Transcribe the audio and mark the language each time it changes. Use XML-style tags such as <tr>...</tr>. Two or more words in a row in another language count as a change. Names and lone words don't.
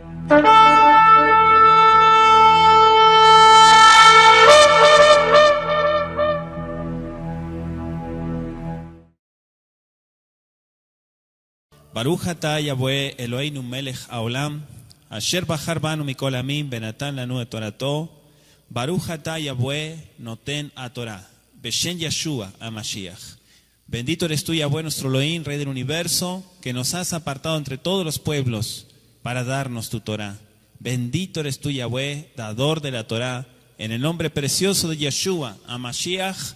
<he>ברוך אתה יהוה אלוהינו מלך העולם אשר בחר בנו מכל עמים בנתן לנו את תורתו ברוך אתה יהוה נותן ה תורה בשם ישוע ה משיח.</he> <es>Bendito eres tú, Yahweh, nuestro Elohim, Rey del universo, que nos has apartado entre todos los pueblos para darnos tu Torah. Bendito eres tú, Yahweh, dador de la Torah, en el nombre precioso de Yeshua a Mashiach.</es>